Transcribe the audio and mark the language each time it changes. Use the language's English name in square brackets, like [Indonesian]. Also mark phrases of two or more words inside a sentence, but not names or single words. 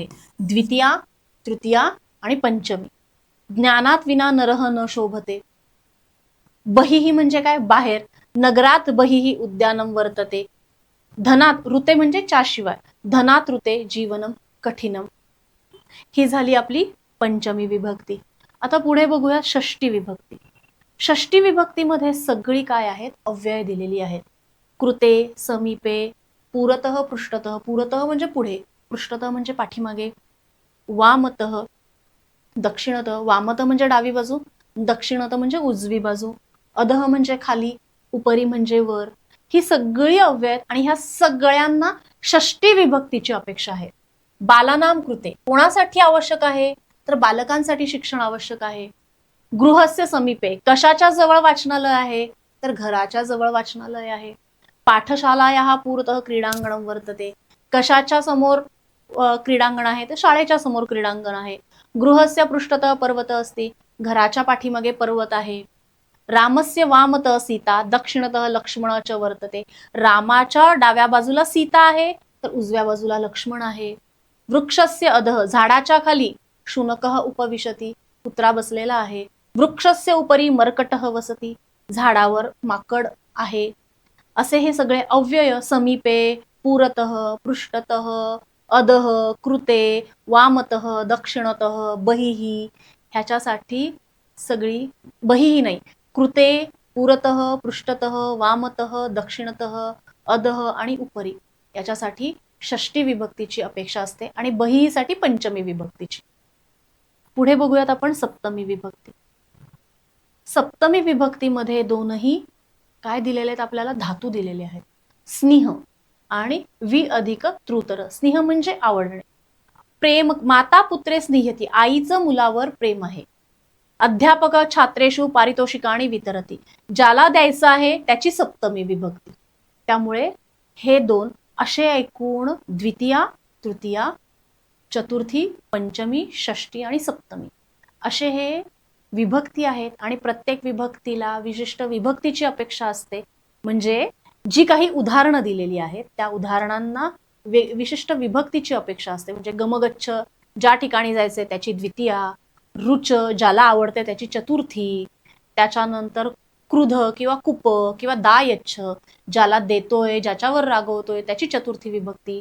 [Sanskrit] द्वितीया, तृतीया आणि पंचमी. ज्ञानात विना नरह न शोभते. [Marathi] बहिही म्हणजे काय? बाहेर. [Sanskrit] नगरात बहिही उद्यानम वर्तते. धनात, ऋते [Marathi] म्हणजे च्याशिवाय, [Sanskrit] धनात ऋते जीवनम कठीणम. [Marathi] ही झाली आपली पंचमी विभक्ती. आता पुढे बघूया षष्टी विभक्ती. षष्टी विभक्तीमध्ये सगळी काय आहेत? अव्यय दिलेली आहेत. [Sanskrit] कृते, समीपे, पुरतः, पृष्ठतः. [Marathi] पुरतः म्हणजे पुढे, पृष्ठतः म्हणजे पाठीमागे. [Sanskrit] वामतः, दक्षिणतः. [Marathi] वामतः म्हणजे डावी बाजू, दक्षिणतः म्हणजे उजवी बाजू. अधः म्हणजे खाली, उपरी म्हणजे वर. ही सगळी अव्यय आहेत आणि ह्या सगळ्यांना षष्टी विभक्तीची अपेक्षा आहे. [Sanskrit] बालानाम कृते, [Marathi] कोणासाठी आवश्यक आहे? तर बालकांसाठी शिक्षण आवश्यक आहे. [Sanskrit] गृहस्य समीपे, [Marathi] कशाच्या जवळ वाचनालय आहे? तर घराच्या जवळ वाचनालय आहे. [Sanskrit] पाठशालायाः पुरतः क्रीडांगणं वर्तते, [Marathi] कशाच्या समोर क्रीडांगण आहे? तर शाळेच्या समोर क्रीडांगण आहे. [Sanskrit] गृहस्य पृष्ठतः पर्वत अस्ति, [Marathi] घराच्या पाठीमागे पर्वत आहे. [Sanskrit] रामस्य वामतः सीता, दक्षिणतः लक्ष्मण च वर्तते, [Marathi] रामाच्या डाव्या बाजूला सीता आहे, तर उजव्या बाजूला लक्ष्मण आहे. [Sanskrit] वृक्षस्य अधः, [Marathi] झाडाच्या खाली [Sanskrit] शुनकः उपविशति, [Marathi] कुत्रा बसलेला आहे. [Sanskrit] वृक्षस्य उपरी मर्कटः वसति, [Marathi] झाडावर माकड आहे. असे हे सगळे अव्यय [Sanskrit] समीपे, पुरतः, पृष्ठतः, अधः, कृते, वामतः, दक्षिणतः, बहिही, [Marathi] ह्याच्यासाठी सगळी, बहिही नाही, [Sanskrit] कृते, पुरतः, पृष्ठतः, वामतः, दक्षिणतः, अधः [Marathi] आणि उपरी, याच्यासाठी षष्टी विभक्तीची अपेक्षा असते आणि बहिहीसाठी पंचमी विभक्तीची. पुढे बघूयात आपण सप्तमी विभक्ती. सप्तमी विभक्तीमध्ये दोनही काय दिलेले आहेत? आपल्याला धातू दिलेले आहेत. स्नेह आणि वि अधिक तृतर. स्नेह म्हणजे आवडणे. प्रेम, [Sanskrit] माता पुत्रे स्नेहती, [Marathi] आईचं मुलावर प्रेम आहे. [Sanskrit] अध्यापक छात्रेषु पारितोषिकाणी वितरती, [Marathi] ज्याला द्यायचं आहे त्याची सप्तमी विभक्ती. त्यामुळे हे 2 असे एकूण द्वितीया, तृतीया, चतुर्थी, पंचमी, षष्टी आणि सप्तमी असे हे विभक्ती आहेत आणि प्रत्येक विभक्तीला विशिष्ट विभक्तीची अपेक्षा असते. म्हणजे जी काही उदाहरणं दिलेली आहेत त्या उदाहरणांना विशिष्ट विभक्तीची अपेक्षा असते. म्हणजे गमगच्छ, ज्या ठिकाणी जायचे त्याची द्वितीया, रुच, ज्याला आवडते त्याची चतुर्थी, त्याच्यानंतर क्रुध किंवा कुप किंवा दायच्छ, ज्याला देतोय, ज्याच्यावर रागवतोय त्याची चतुर्थी विभक्ती.